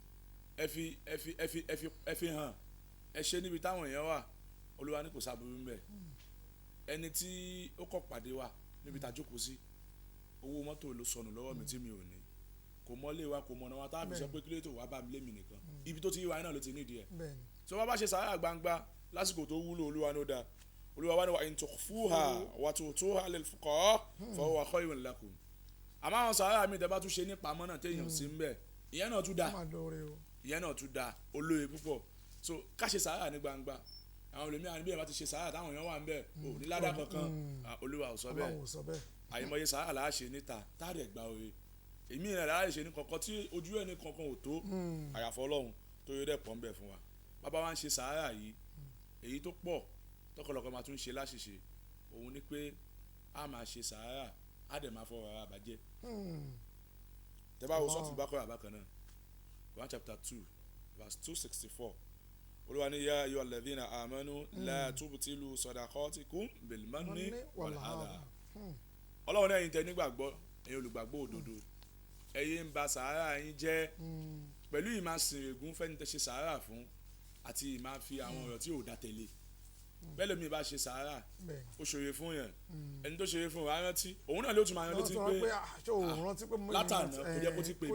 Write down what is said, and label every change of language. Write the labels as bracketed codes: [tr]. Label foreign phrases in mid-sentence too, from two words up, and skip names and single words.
[yo] ẹ fi hàn ẹ ṣe níbi táwọn èèyàn wà olúwa ní kò sábúrú ń bẹ ẹni tí ó kọ̀ pàdé wa níbi tá a jókòó sí owó mọ́tò ló sọnù lọ́wọ́ mi tí mi ò ní kò mọ́lé wa kò mọ̀nà wa tá a fi sọ pé kílé tó wá bá mi lémi nìkan ibi tó ti yí wa náà ló ti nídìí ẹ̀ tí wọ́n bá ṣe sàárà gbangba lásìkò tó wúlò olúwa ní ó dáa olúwa wa ni [ar] وإن تخفوها وتؤتوها للفقراء فهو خير لكم [yo] àmọ́ àwọn sàárà mi tẹ́ bá tún ṣe ní pamọ́ náà téèyàn sí ń bẹ̀ ìyẹn náà tún dáa olóye púpọ̀ so ká ṣe sàárà ní gbangba àwọn olùmíà níbi ẹ̀ bá ti ṣe sàárà táwọn èèyàn wà ń bẹ̀ ò ní ládàá kankan olúwa ò sọ bẹ́ẹ̀ àyèmọye sàárà là á ṣe níta táàdẹ̀ gba òye èmi ìrìn àlàyé ṣe ní kankan tí ojú ẹ̀ ní kankan ò tó àyàfọ́ ọlọ́run tó yẹ dẹ̀ pọ̀ ń bẹ̀ fún wa bàbá wa ń ṣe sàárà yìí èyí tó pọ̀ tọkọlọkọ máa tún ṣe láṣìṣe òun ni pé a máa ṣe sàárà a dẹ̀ máa fọwọ́ ara bàjẹ́ tẹ́bá wo sọ́ọ̀tì bá kọ́ àbá kan náà [en] Quran chapter 2 verse 264 [yo] olúwa ní [ar] يا أيها الذين آمنوا لا تبطلوا صدقاتكم بالمن والأذى [yo] ọlọ́run náà yín tẹ nígbàgbọ́ ẹ̀yin olùgbàgbọ́ òdodo ẹ̀yin ń ba sàárà yín jẹ́ pẹ̀lú ìmásìn ègún fẹ́ni tẹ́ ṣe sàárà fún àti ìmá fi àwọn ọ̀rọ̀ tí ò dá tẹ̀lé bẹ́ẹ̀ lómi bá ṣe sàárà ó ṣòye fún yẹn ẹni tó ṣòye fún wa rántí òun náà ló tún máa rántí pé látànà kò yẹ kó ti pè mí